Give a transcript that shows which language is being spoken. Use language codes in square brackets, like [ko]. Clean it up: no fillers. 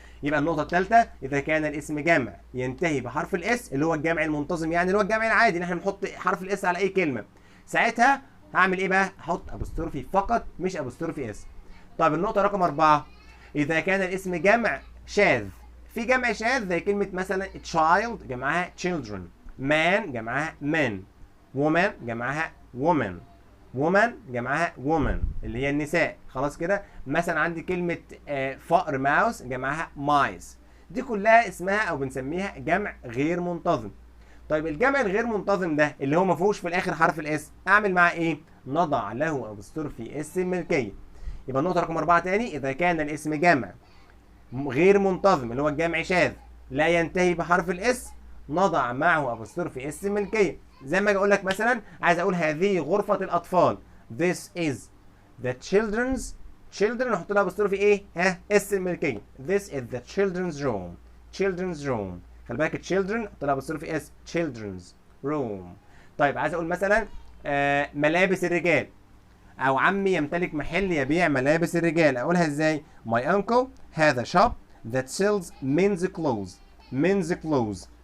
[ar] يبقى النقطة الثالثة، إذا كان الاسم جمع ينتهي بحرف الاس اللي هو الجمع المنتظم، يعني اللي هو الجمع العادي إن إحنا بنحط حرف الاس على أي كلمة، ساعتها هعمل إيه بقى؟ أحط أبوستروفي فقط مش أبوستروفي اس. طيب النقطة رقم 4، إذا كان الاسم جمع شاذ. في جمع شاذ زي كلمة مثلا child جمعها children. man جمعها men. woman جمعها woman. woman جمعها woman اللي هي النساء. خلاص كده. مثلا عندي كلمة فأر ماوس جمعها mice. دي كلها اسمها أو بنسميها جمع غير منتظم. طيب الجمع الغير منتظم ده اللي هو ما فيهوش في الاخر حرف الاس، اعمل معاه ايه؟ نضع له ابوستروفي اس الملكيه. يبقى النقطه رقم 4 تاني، اذا كان الاسم جمع غير منتظم اللي هو الجمع شاذ لا ينتهي بحرف الاس، نضع معه ابوستروفي اس الملكيه. زي ما اجي اقول لك مثلا، عايز اقول هذه غرفه الاطفال، [en] this is the children [ar] نحط لها ابوستروفي ايه؟ اس الملكيه. [en] this is the children's room. [ar] خلي بالك children نحط لها ابوستروفي اس، [en] children's room. [ar] طيب عايز اقول مثلا ملابس الرجال، او عمي يمتلك محل يبيع ملابس الرجال، اقولها ازاي؟ [en] my uncle has a shop that sells men's clothes.